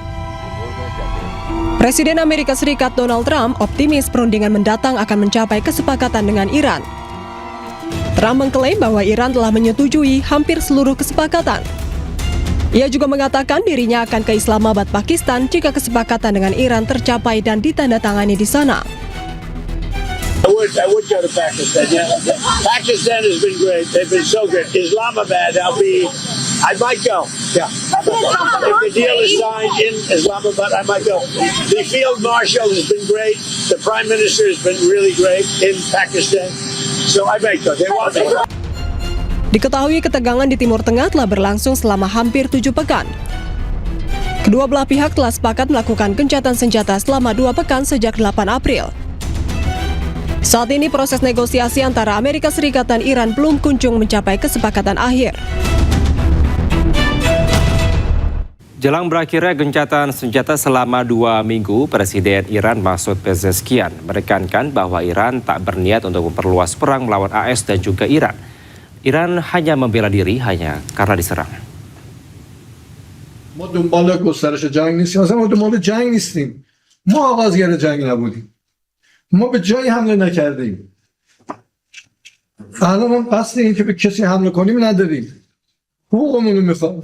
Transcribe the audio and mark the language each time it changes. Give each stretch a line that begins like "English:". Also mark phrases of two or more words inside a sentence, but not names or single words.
Indonesian: Presiden Amerika Serikat Donald Trump optimis perundingan mendatang akan mencapai kesepakatan dengan Iran. Trump mengklaim bahwa Iran telah menyetujui hampir seluruh kesepakatan. Ia juga mengatakan dirinya akan ke Islamabad, Pakistan jika kesepakatan dengan Iran tercapai dan ditandatangani di sana.
English: I would go to Pakistan. Yeah. Pakistan has been great. They've been so good. Islamabad, I might go. Yeah. If the deal is signed in Islamabad, I might go. The field marshal has been great. The prime minister has been really great in Pakistan. So I might go. They want me.
Indonesian: Diketahui ketegangan di Timur Tengah telah berlangsung selama hampir 7 pekan. Kedua belah pihak telah sepakat melakukan gencatan senjata selama 2 pekan sejak 8 April. Saat ini proses negosiasi antara Amerika Serikat dan Iran belum kunjung mencapai kesepakatan akhir. Jelang berakhirnya gencatan senjata selama 2 minggu, Presiden Iran Masoud Pezeshkian menekankan bahwa Iran tak berniat untuk memperluas perang melawan AS dan juga Iran. Iran hanya membela diri hanya karena diserang.
Persian: ما دنبال گسترش جنگ نیستیم، اصلا ما دنبال جنگ نیستیم. ما آغازگر جنگ نبودیم. ما به جایی حمله نکردیم. الان ما قصد این که به کسی حمله کنیم نداریم. حقوقمون رو میخوام.